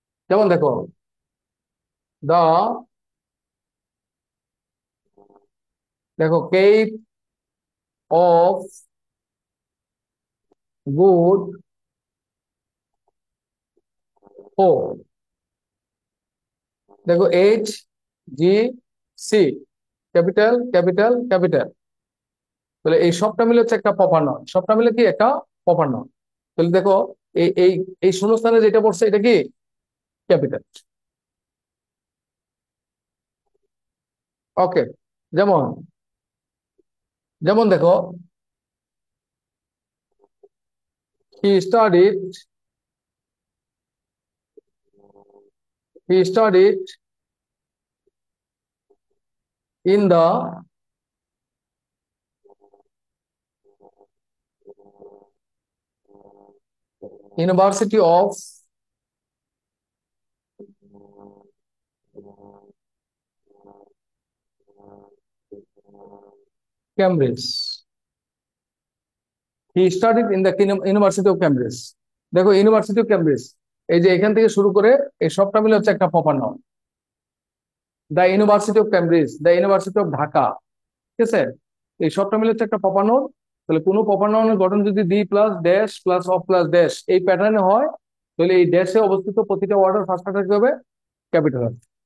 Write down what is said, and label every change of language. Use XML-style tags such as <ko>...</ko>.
<bn>যেমন দেখো দা, দেখো কেপ অফ গুড হোপ, দেখো H G C, capital capital capital. তাহলে এই সবটা মিলে হচ্ছে একটা প্রপার নাউন, সবটা মিলে কি একটা প্রপার নাউন। তাহলে দেখো এই এই এই শূন্যস্থানে যেটা পড়ছে এটা কি ক্যাপিটাল। ওকে, যেমন যেমন দেখো,</bn> <en>he studied he studied in the University of Cambridge. He studied in the University of Cambridge.</en> <bn>দেখো, ইউনিভার্সিটি অফ ক্যামব্রিজ, এই যে এখান থেকে শুরু করে এই সবটা মিলে হচ্ছে একটা proper noun. The university of Cambridge, the university of Dhaka, ঠিক আছে? এই সবটা মিলে হচ্ছে একটা প্রপার নাউন। তাহলে কোনো প্রপার নাউনের গঠন যদি the plus dash plus of plus dash এই প্যাটার্নে হয়, তাহলে এই ড্যাশে অবস্থিত প্রতিটা ওয়ার্ডের ফার্স্ট লেটার কি হবে? ক্যাপিটাল হবে।</bn>